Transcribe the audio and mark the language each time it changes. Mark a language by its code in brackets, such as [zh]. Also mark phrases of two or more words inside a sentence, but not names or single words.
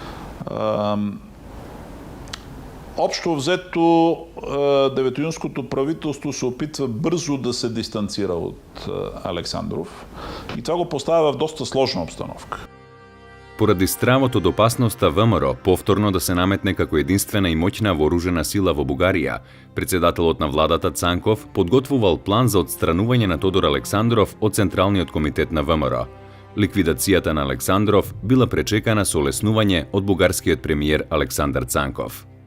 [bg] Общо взето, деветоюнското правителство се опитва бързо да се дистанцира от Александров и това го поставя в доста сложна обстановка. [mk] Поради стравот од опасноста ВМРО повторно да се наметне како единствена и моќна вооружена сила во Бугарија, председателот на владата Цанков подготвувал план за отстранување на Тодор Александров од Централниот комитет на ВМРО. Ликвидацијата на Александров била пречекана со олеснување од бугарскиот премиер Александар Цанков.